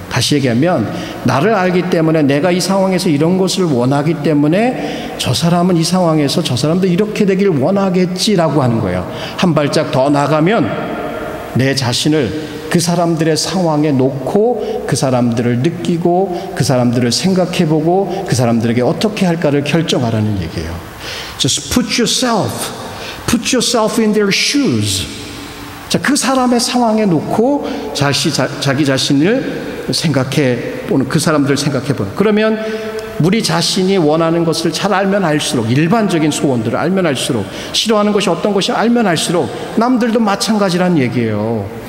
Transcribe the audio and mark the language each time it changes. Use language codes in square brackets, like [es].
[ko] 다시 얘기하면 나를 알기 때문에 내가 이 상황에서 이런 것을 원하기 때문에 저 사람은 이 상황에서 저 사람도 이렇게 되길 원하겠지라고 하는 거예요. 한 발짝 더 나가면 내 자신을 그 사람들의 상황에 놓고 그 사람들을 느끼고 그 사람들을 생각해보고 그 사람들에게 어떻게 할까를 결정하라는 얘기예요. [en] Just put yourself in their shoes. [ko] 자, 그 사람의 상황에 놓고 자기 자신을 생각해보는, 그 사람들을 생각해보는. 그러면 우리 자신이 원하는 것을 잘 알면 알수록, 일반적인 소원들을 알면 알수록, 싫어하는 것이 어떤 것이 알면 알수록 남들도 마찬가지란 얘기예요.